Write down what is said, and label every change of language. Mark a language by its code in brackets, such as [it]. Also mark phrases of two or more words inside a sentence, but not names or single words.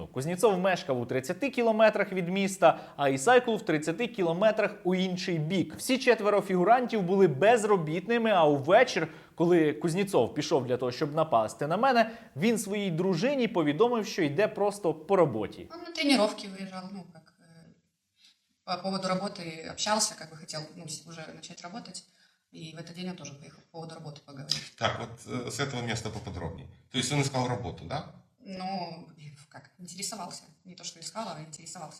[uk] Кузнєцов мешкав у 30 кілометрах від міста, а Ісайкул в 30 кілометрах у інший бік. Всі 4 фігурантів були безробітними, а увечір, коли Кузнєцов пішов для того, щоб напасти на мене, він своїй дружині повідомив, що йде просто по роботі. [ru] Он на тренировки выезжал, по поводу работы общался, хотел уже начать работать. И в этот день он тоже поехал по поводу работы поговорить. Так, вот с этого места поподробнее. То есть он искал работу, да? Интересовался. Не то, что искал, а интересовался.